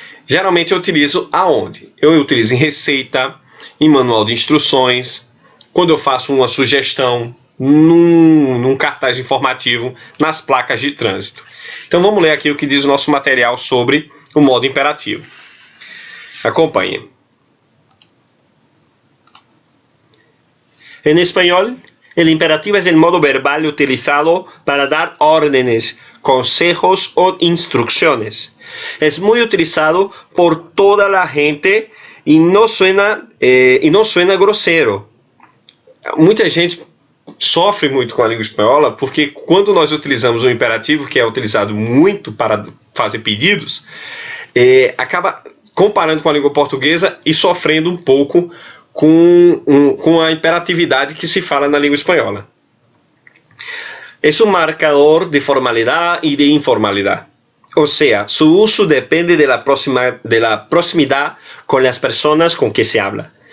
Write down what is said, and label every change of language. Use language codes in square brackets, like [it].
[pt] Geralmente eu utilizo aonde? Eu utilizo em receita, em manual de instruções, quando eu faço uma sugestão, num cartaz informativo, nas placas de trânsito. Então vamos ler aqui o que diz o nosso material sobre o modo imperativo. Acompanhe. [es] En español, el imperativo es el modo verbal utilizado para dar órdenes, consejos o instrucciones. Es muy utilizado por toda la gente y no suena grosseiro. [pt] Muita gente sofre muito com a língua espanhola porque quando nós utilizamos o imperativo, que é utilizado muito para fazer pedidos, acaba comparando com a língua portuguesa e sofrendo um pouco com a imperatividade que se fala na língua espanhola. [es] Es un marcador de formalidad y de informalidad. O sea, su uso depende de la proximidad con las personas con que se habla.